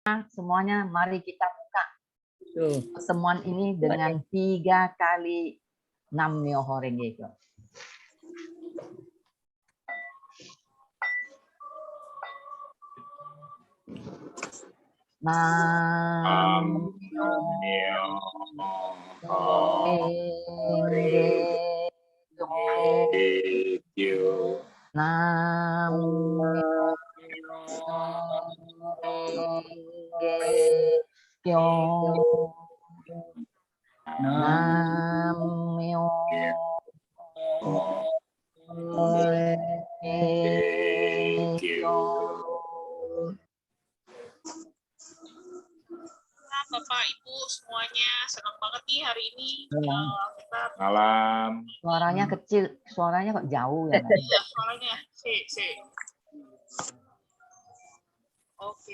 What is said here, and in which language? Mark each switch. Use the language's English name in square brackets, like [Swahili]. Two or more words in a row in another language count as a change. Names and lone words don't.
[Indonesian] semuanya, mari kita buka Tuh. pertemuan ini dengan 3 kali [Japanese] 南無妙法蓮華経. 南無妙法蓮華経. 南無妙法蓮華経. 南無妙法蓮華経. [Indonesian] Bapak Ibu semuanya, senang banget nih hari ini kita Malam. Suaranya kecil, suaranya kok jauh ya? Iya, suaranya. Oke.